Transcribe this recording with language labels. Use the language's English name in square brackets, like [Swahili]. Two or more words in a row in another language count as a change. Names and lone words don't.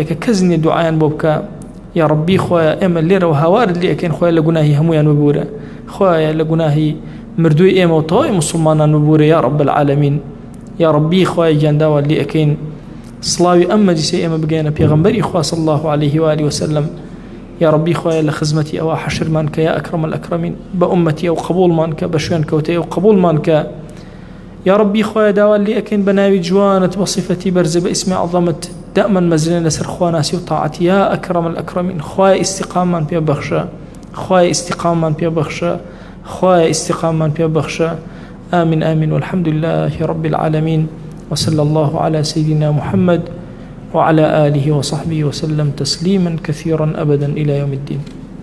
[Central Kurdish] کە کەس نییە دوعایان بۆ بکە یا ڕەبی خوایە ئێمە لێرەوە هاوارت لێ ئەکەین خوایە لە گوناهی هەمویان ببورە خوایە لە گوناهی مردووی ئێمە و تەواوی موسڵمانان ببورە [Arabic] یا ڕەب العالەمین [Central Kurdish] یا ڕەبی خوایە گیان داوات لێ ئەکەین سڵاوی ئەم مەجلیسەی ئێمە بگەێنە پێغەمبەری خوا [Arabic] صلی الله عليه وآله وسلم [Central Kurdish] یا ڕەبی خوایە لە خزمەتی ئەوە حەشرمان کە [Arabic] یا ئەکرەم الئەکرەمین [Central Kurdish] بە ئومەتی ئەو قبوڵمان کە بە شوێن کەوتەی ئەو قبوڵمان کە یا ڕەبی خوایە داوات لێ ئەکەین بە ناوی جوانت بە صیفەتی بەرزە بە ئیسمی عەظەمت دائما مەزرێن لەسەر خواناسی و تاعەت [Arabic] یا ئەکرەم الئەکرەمین [Central Kurdish] خوایە ئیستیقاممان پێ بەخشە خوایە ئیستیقاممان پێ بەخشە خوایە ئیستیقاممان پێ بەخشە [Arabic] آمين آمين والحمد لله رب العالمين وصلى الله على سيدنا محمد وعلى آله وصحبه وسلم تسليما كثيرا أبدا إلى يوم الدين